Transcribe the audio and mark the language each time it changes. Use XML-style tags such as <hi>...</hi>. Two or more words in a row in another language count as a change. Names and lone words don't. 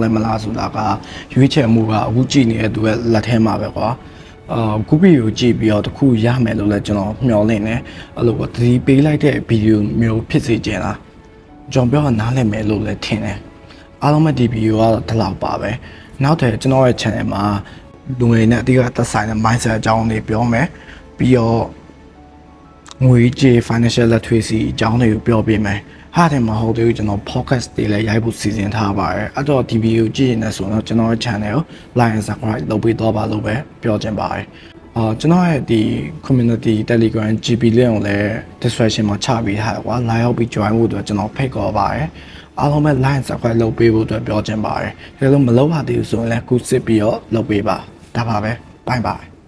<my>လဲမလားဆိုတာကရွေးချယ်မှုကအခုကြည့်နေတဲ့သူရဲ့လက်ထဲမှာပဲကွာခုဗီဒီယိုကြည့်ပြီးတော့တခုရမယ်လို့လည်းကျွန်တော်မျှော်လင့်နေအဲ့လိုသတိပေးလိုက်တဲ့ဗီဒီယိုမျိုး ဖြစ်စေချင်တာကျွန်တော်ပြောတာနားလည်မယ်လို့လည်းထင်တယ်အားလုံးပဲဒီဗီဒီယိုကတော့ဒီလောက်ပါပဲနောက်ထပ်ကျွန်တော်ရဲ့ channel မှာလူငယ်နဲ့အဓိက သက်ဆိုင်တဲ့ mindset အကြောင်းတွေပြောမယ်ပြီးတော့ငွေကြေး</my> <en>financial literacy</en> <my>အကြောင်းတွေကိုပြောပြမယ်ဟာတယ် မဟုတ်သေးဘူးကျွန်တော် podcast တွေလည်းရိုက်ဖို့စီစဉ်ထားပါတယ်အဲ့တော့ဒီဗီဒီယိုကြည့်နေဆိုတော့ကျွန်တော်ရဲ့ channel ကို</my> <en>like and subscribe</en> <my>လုပ်ပေးတော့ပါလို့ပဲပြောချင်ပါတယ်ကျွန်တော်ရဲ့ဒီ</my> <en>community telegram GP link</en> <my>ကိုလည်း description မှာချပေးထားတယ်ကွာ like ရောက်ပြီး join ဖို့အတွက်ကျွန်တော်ဖိတ်ခေါ်ပါတယ်အားလုံးပဲ</my> <en>like and subscribe</en> <my>လုပ်ပေးဖို့အတွက်ပြောချင်ပါတယ်ဒါလို့မလုပ်ရသေးဘူးဆိုရင်လည်းခုစစ်ပြီးတော့လုပ်ပေးပါဒါပါပဲ</my> <en>bye bye</en>